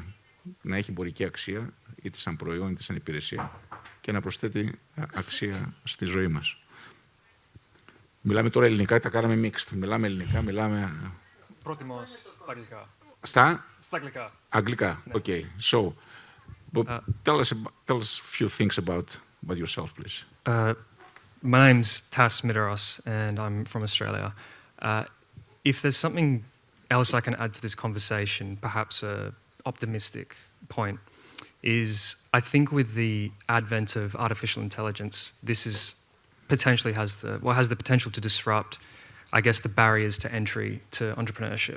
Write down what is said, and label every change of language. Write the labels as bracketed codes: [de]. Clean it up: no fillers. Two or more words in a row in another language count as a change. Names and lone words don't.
[el] Να έχει εμπορική αξία, είτε σαν προϊόν είτε σαν υπηρεσία, και να προσθέτει αξία στη ζωή μας. Μιλάμε τώρα ελληνικά, τα κάναμε mixed. Μιλάμε ελληνικά, μιλάμε. Πρότιμο στα αγγλικά. Στα αγγλικά. αγγλικά. Ναι. [en] Okay. So, tell us a few things about yourself, please. My name's Tas Mitaros, and I'm from Australia. If there's something else I can add to this conversation, perhaps an optimistic point, is I think with the advent of artificial intelligence, this is potentially has the potential to disrupt, I guess, the barriers to entry to entrepreneurship.